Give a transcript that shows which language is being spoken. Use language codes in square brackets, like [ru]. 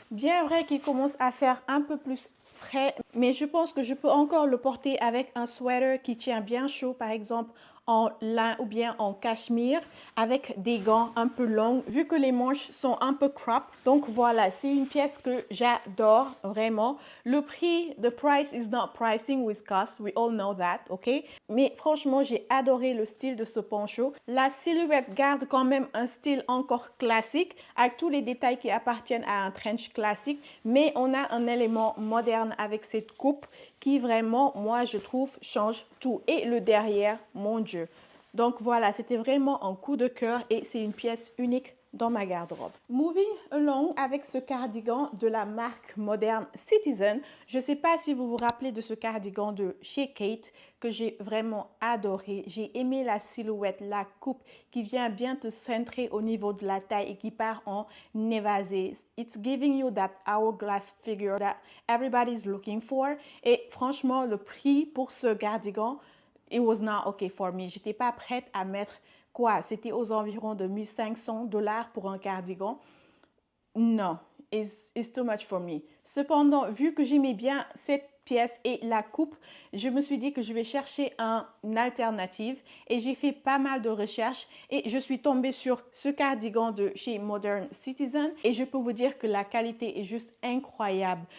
[fr] Bien vrai qu'il commence à faire un peu plus frais, mais je pense que je peux encore le porter avec un sweater qui tient bien chaud, par exemple en lin ou bien en cachemire avec des gants un peu longs vu que les manches sont un peu crop. Donc voilà, c'est une pièce que j'adore vraiment. Le prix, [en] the price is not pricing with cost, we all know that, ok? [fr] Mais franchement, j'ai adoré le style de ce poncho. La silhouette garde quand même un style encore classique avec tous les détails qui appartiennent à un trench classique, mais on a un élément moderne avec cette coupe qui vraiment, moi, je trouve, change tout. Et le derrière, mon Dieu. Donc voilà, c'était vraiment un coup de cœur et c'est une pièce unique dans ma garde-robe. [en] Moving along [fr] avec ce cardigan de la marque Modern Citizen. Je ne sais pas si vous vous rappelez de ce cardigan de chez Kate que j'ai vraiment adoré. J'ai aimé la silhouette, la coupe qui vient bien te centrer au niveau de la taille et qui part en évasé. [en] It's giving you that hourglass figure that everybody's looking for. [fr] Et franchement, le prix pour ce cardigan, [en] it was not okay for me. [fr] J'étais pas prête à mettre quoi? C'était aux environs de 1500 $ pour un cardigan. Non, [en] it's too much for me. [fr] Cependant, vu que j'aimais bien cette pièce et la coupe, je me suis dit que je vais chercher une alternative et j'ai fait pas mal de recherches et je suis tombée sur ce cardigan de chez Modern Citizen et je peux vous dire que la qualité est juste incroyable.